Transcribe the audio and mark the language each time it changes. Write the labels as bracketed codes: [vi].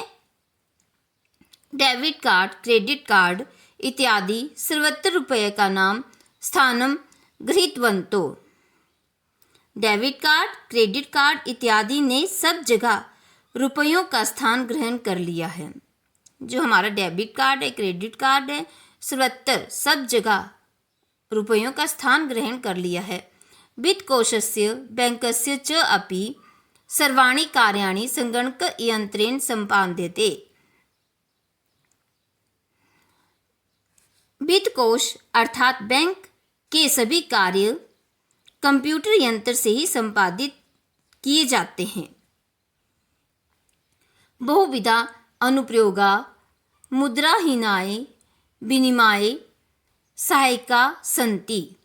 [sa] Debit card, credit card इत्यादि सर्वत्र रूप्यकाणां स्थानं गृहीतवन्तौ। [hi] डेबिट कार्ड, क्रेडिट कार्ड इत्यादि ने सब जगह रुपयों का स्थान ग्रहण कर लिया है। जो हमारा डेबिट कार्ड है, क्रेडिट कार्ड है, सर्वत्र सब जगह रुपयों का स्थान ग्रहण कर लिया है। [sa] वित्तकोशस्य बैंकस्य च अपि सर्वाणि कार्याणि संगणकयन्त्रेण सम्पाद्यते। [hi] वित्तकोश अर्थात बैंक के सभी कार्य कंप्यूटर यंत्र से ही संपादित किए जाते हैं। [sa] बहुविधा अनुप्रयोगा मुद्राहीनाय विनिमय सहायिका सन्ति।